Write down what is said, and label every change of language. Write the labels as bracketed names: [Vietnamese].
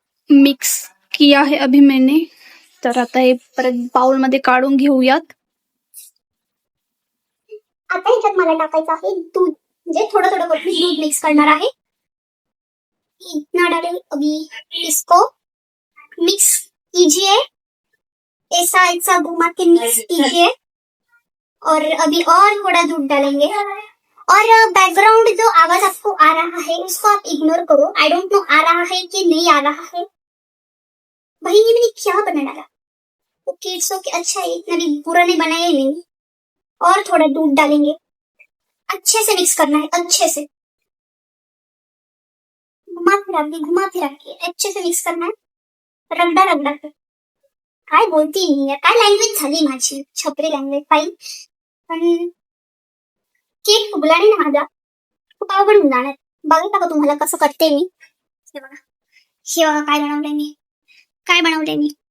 [Hindi] Mix किया है अभी मैंने. [Marathi] तर आता हे परत बाउलमध्ये काढून घेऊयात. आता ह्याच्यात मला टाकायचं आहे दूध, म्हणजे थोडं थोडं करून मी दूध मिक्स करणार आहे. [Hindi] इतना डाले अभी इसको मिक्स कीजिए, ऐसा ऐसा घुमा के मिक्स कीजिए. और अभी और थोड़ा दूध डालेंगे. और बैकग्राउंड जो आवाज आपको आ रहा है उसको आप इग्नोर करो. [English] I don't know [Hindi] आ रहा है कि नहीं आ रहा है. भाई ये मैंने क्या बना डाला. [English] Okay it's okay. [Hindi] अच्छा है, इतना भी बुरा नहीं बनाया नहीं. और थोड़ा दूध डालेंगे. अच्छे से मिक्स करना है, अच्छे से घुमा फिरा के अच्छे से मिक्स करना है. रगडा रगडा कर. [Marathi] काय बोलती नाही यार, काय लँग्वेज झाली माझी, छपरी लँग्वेज. फाईन. पण केक फुगला नाही ना माझा, खूप अवघड होऊन जाणार. बघा का तुम्हाला कसं करते मी. हे बघा, हे बघा काय बनवलंय मी, काय बनवलंय मी.